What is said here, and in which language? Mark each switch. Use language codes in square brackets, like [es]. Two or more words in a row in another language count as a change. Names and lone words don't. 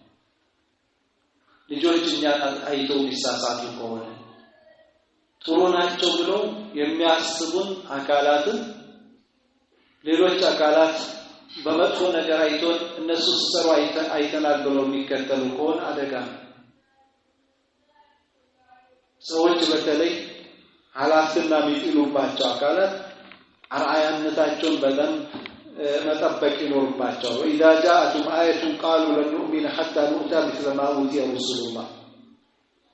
[am] ልጆች እኛን አይተው ቢሳሳቱ ከሆነ ጥሩ ናቸው ብለው የሚያስቡን አካላትን ሌሎች አካላት በመጥፎ ነገር አይቶን እነሱ ሲሰሩ አይተናል ብለው የሚከተሉ ከሆነ አደጋ ነው። ሰዎች በተለይ ሐላፍና የሚጥሉባቸው አካላት አርአያነታቸውን በደንብ መጠበቅ ይኖርባቸው። [ar] وإذا جاءتهم آية قالوا لن نؤمن حتى نؤتى مثل ما أوتي رسل الله